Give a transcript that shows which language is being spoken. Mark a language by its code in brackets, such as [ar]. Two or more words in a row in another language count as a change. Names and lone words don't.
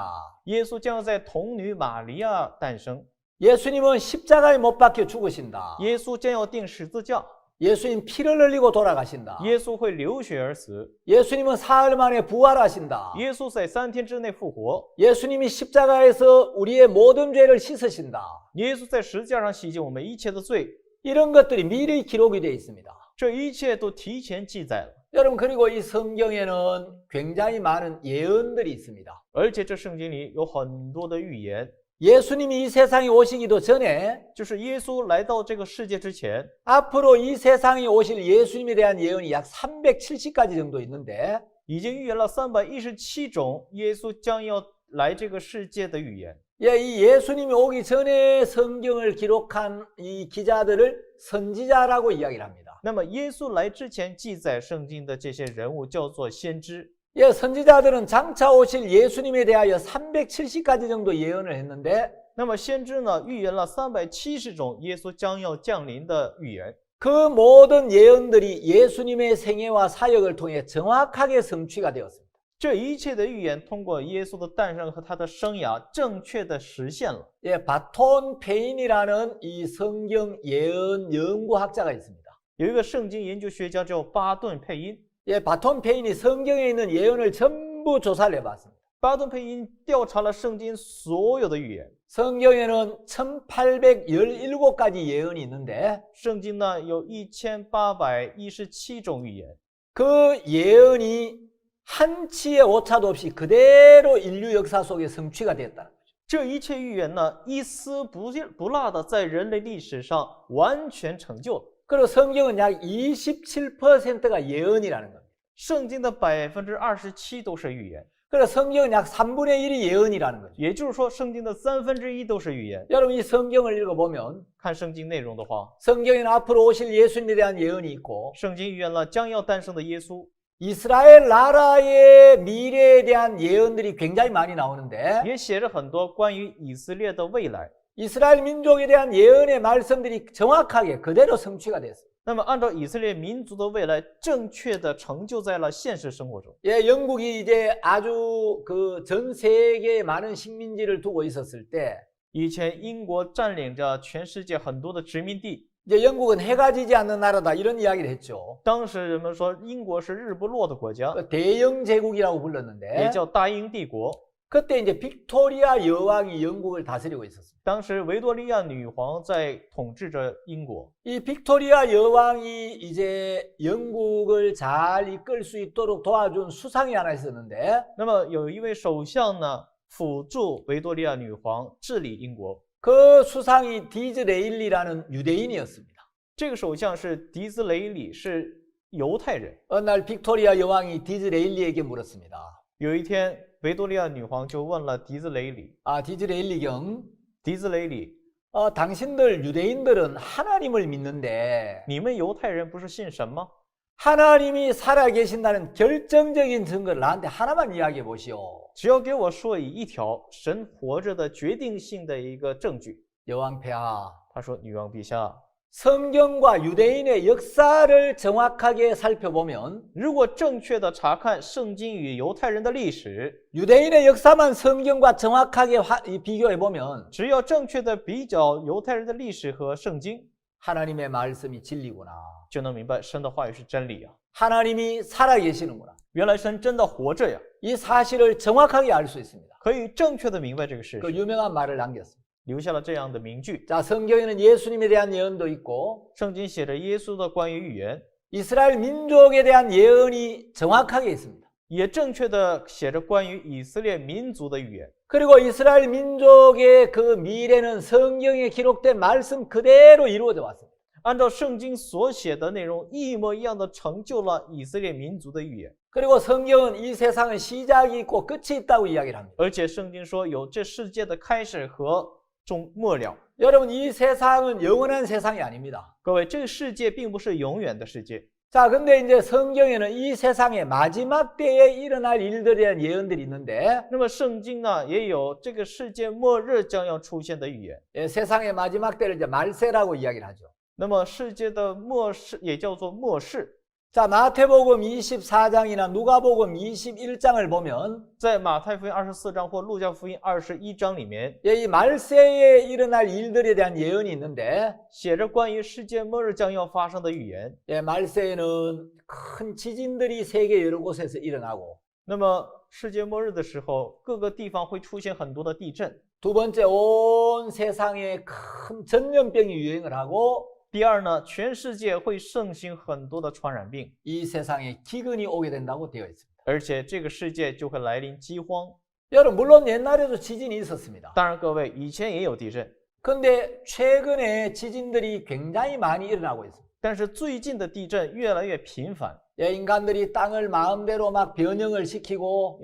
[zh] 耶稣将要在童女玛利亚诞生， [ko] 예수님은 십자가에 못 박혀 죽으신다. [zh] 耶稣将要钉十字架， [ko] 예수님 피를 흘리고 돌아가신다. [zh] 耶稣会流血而死， [ko] 예수님은 사흘 만에 부활하신다. [zh] 耶稣在3天之内复活， [ko] 예수님이 십자가에서 우리의 모든 죄를 씻으신다. [zh] 耶稣在十字架上洗净我们一切的罪， [ko] 이런 것들이 미리 기록이 되어 있습니다. [zh] 这一切都提前记载了。 [ko] 여러분, 그리고 이 성경에는 굉장히 많은 예언들이 있습니다. [zh] 而且这圣经里有很多的预言， [ko] 예수님이 이 세상에 오시기도 전에 [zh] 就是耶稣来到这个世界之前， [ko] 앞으로 이 세상에 오실 예수님에 대한 예언이 약 370가지 정도 있는데 [zh] 已经预言了317种耶稣将要来这个世界的预言。 [ko] 이 예수님이 오기 전에 성경을 기록한 이 기자들을 선지자라고 이야기를 합니다. [zh] 那么耶稣来之前记载圣经的这些人物叫做先知。 [ko] 선지자들은 장차 오실 예수님에 대하여 370가지 정도 예언을 했는데 [zh] 那么先知呢，预言了370种耶稣将要降临的预言。 [ko] 그 모든 예언들이 예수님의 생애와 사역을 통해 정확하게 성취가 되었습니다. [zh] 这一切的预言通过耶稣的诞生和他的生涯正确的实现了。 [ko] 바톤 페인이라는 이 성경 예언 연구학자가 있습니다. [zh] 有一个圣经研究学家叫巴顿佩因， [ko] 바톤 페인이 성경에 있는 예언을 전부 조사를 해봤습니다. [zh] 巴顿佩因调查了圣经所有的预言。 [ko] 성경에는 1817가지 예언이 있는데 [zh] 圣经呢有1817种预言， [ko] 그 예언이 한치의 오차도 없이 그대로 인류 역사 속에 성취가 되었다는 거죠. [zh] 这一切预言呢一丝不落的在人类历史上完全成就了。 [ko] 그리고 성경은 약 27%가 예언이라는 겁니다. [zh] 圣经的27%都是预言， [ko] 그래서 성경은 약 3분의 1이 예언이라는 거죠. [zh] 也就是说圣经的1/3都是预言。 [ko] 여러분, 이 성경을 읽어보면 [zh] 看圣经内容的话， [ko] 성경에는 앞으로 오실 예수님에 대한 예언이 있고 [zh] 圣经预言了将要诞生的耶稣， [ko] 이스라엘 나라의 미래에 대한 예언들이 굉장히 많이 나오는데 [zh] 也写着很多关于以色列的未来。 [ko] 이스라엘 민족에 대한 예언의 말씀들이 정확하게 그대로 성취가 됐어요. [zh] 那么按照以色列民族的未来正确的成就在了现实生活中。 [ko] 영국이 이제 아주 그 전 세계에 많은 식민지를 두고 있었을 때 [zh] 以前英国占领着全世界很多的殖民地， [ko] 이제 영국은 해가 지지 않는 나라다 이런 이야기를 했죠. [zh] 当时人们说英国是日不落的国家， [ko] 대영 제국이라고 [zh] 也 [ko] 불렀는데 [zh] 叫大英帝国。 [ko] 그때 이제 빅토리아 여왕이 영국을 다스리고 있었습니다. [zh] 当时维多利亚女皇在统治着英国。 [ko] 이 빅토리아 여왕이 이제 영국을 잘 이끌 수 있도록 도와준 수상이 하나 있었는데 [zh] 那么有一位首相呢，辅助维多利亚女皇治理英国。 [ko] 그 수상이 디즈레일리라는 유대인이었습니다. [zh] 这个首相是迪兹雷里，是犹太人。 [ko] 어느 날 빅토리아 여왕이 디즈레일리에게 물었습니다. [zh] 有一天，维多利亚女皇就问了迪兹雷里， [ko] 디즈레일리 경 [zh] 迪兹雷里， [ko] 당신들 유대인들은 하나님을 믿는데 [zh] 你们犹太人不是信神吗？ [ko] 하나님이 살아계신다는 결정적인 증거를 나한테 하나만 이야기해 보시오. [zh] 只要给我说一条神活着的决定性的一个证据。 [ko] 여왕폐하, [zh] 他说：“女王陛下， [ko] 성경과 유대인의 역사를 정확하게 살펴보면 [zh] 如果正确的查看圣经与犹太人的历史， [ko] 유대인의 역사만 성경과 정확하게 비교해보면 [zh] 只要正确的比较犹太人的历史和圣经， [ko] 하나님의 말씀이 진리구나. [zh] 就能明白神的话语是真理啊！ [ko] 하나님이 살아계시는구나. [zh] 原来神真的活着呀！ [ko] 이 사실을 정확하게 알 수 있습니다. [zh] 可以正确的明白这个事 [ko] 그 [zh] 实， [ko] 유명한 말을 남겼습니다. [zh] 留下了这样的名句。 [ko] 자, 성경에는 예수님에 대한 예언도 있고 [zh] 圣经写着耶稣的关于预言， [ko] 이스라엘 민족에 대한 예언이 정확하게 있습니다. [zh] 也正确的写着关于以色列民族的预言。 [ko] 그리고 이스라엘 민족의 그 미래는 성경에 기록된 말씀 그대로 이루어져 왔습니다. [zh] 按照圣经所写的内容，一模一样的成就了以色列民族的预言。 [ko] 그리고 성경은 이 세상은 시작이 있고 끝이 있다고 이야기를 합니다. [zh] 而且圣经说有这世界的开始和末了。 [ko] 여러분 이 세상은 영원한 세상이 아닙니다. [zh] 各位，这个世界并不是永远的世界。 [ko] 자, 근데 이제 성경에는 이 세상의 마지막 때에 일어날 일들에 대한 예언들이 있는데 [zh] 那么圣经呢，也有这个世界末日将要出现的预言。 [ko] 예, 세상의 마지막 때를 이제 말세라고 이야기를 하죠. [zh] 那么世界的末世也叫做末世。 [ko] 자, 마태복음 24장이나 누가복음 21장을 보면 [zh] 在马太福音24章或路加福音21章里面， [ko] 예, 이 말세에 일어날 일들에 대한 예언이 있는데 [zh] 写着关于世界末日将要发生的预言。 [ko] 예, 말세에는 큰 지진들이 세계 여러 곳에서 일어나고 [zh] 那么世界末日的时候，各个地方会出现很多的地震。 [ko] 두 번째 온 세상에 큰 전염병이 유행을 하고 [zh] 第二呢，全世界会盛行很多的传染病， [ko] 이 세상에 기근이 오게 된다고 되어 있습니다. [zh] 而且这个世界就会来临饥荒。 [ko] 여러분 물론 옛날에도 지진이 있었습니다. [zh] 当然，各位以前也有地震， [ko] 근데 최근에 지진들이 굉장히 많이 일어나고 있습니다. [zh] 但是最近的地震越来越频繁， [ko] 예, 인간들이 땅을 마음대로 막 변형을 시키고